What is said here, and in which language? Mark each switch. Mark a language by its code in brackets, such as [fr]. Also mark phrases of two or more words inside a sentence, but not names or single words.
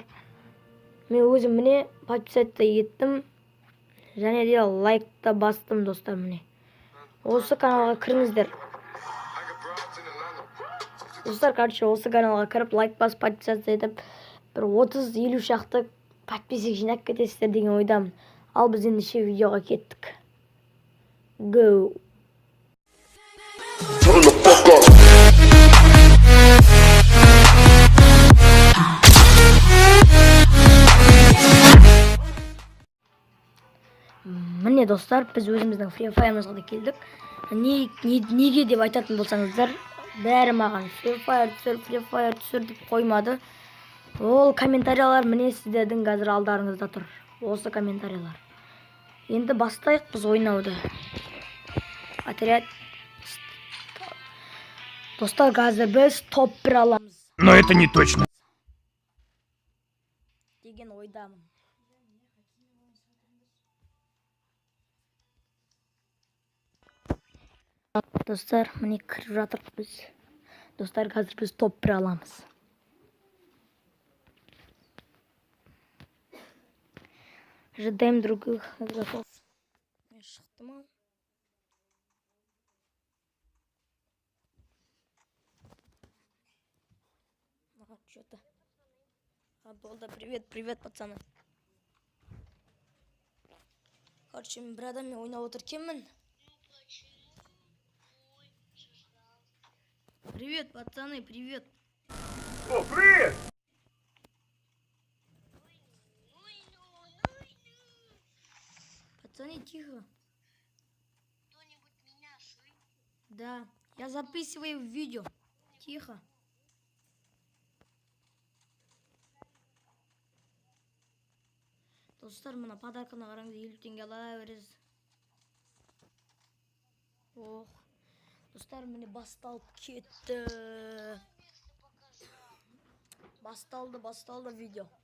[kk] Мен өзім міне подписаться еттім, және де лайк та бастым достар міне. Осы каналға кіріңіздер. Достар, короче, осы каналға кіріп лайк басып подписаться етіп, бір 30-50 шақты подписчик жинап кетесіздер деген ойдамын. Ал біз ендеше видеоға кеттік. Go! [en] Turn the fuck up. [kk] Міне достар, біз өзіміздің Free Fire'ымызға да келдік. Неге деп айтатын болсаңыздар, бәрі маған Free Fire түсір деп қоймады. Ол комментариялар міне сіздердің қазір алдарыңызда тұр. Осы комментариялар. Енді бастайық біз ойнауды. Отряд. Достар, қазір біз топ-1 аламыз. [ru] Но это не точно. [kk] Деген ойдамын. Достар, міне кіріп жатырық біз. Достар, қазір біз топ-1 аламыз. [ru] Ожидаем других игроков. [kk] Мен шықтым ау. Что-то. [ru] Болды, привет, пацаны. [kk] Короче, мен бір адаммен ойнап отыркенмін. [ru] Привет, пацаны, привет. О, привет! Пацаны, тихо. Кто-нибудь меня слышит? Да, я записываю видео. Тихо. [kk] Достар, мына подарканы қараңыз, 50 теңге ала бересіз. Ох. Достар, міне басталып кетті. Басталды видео.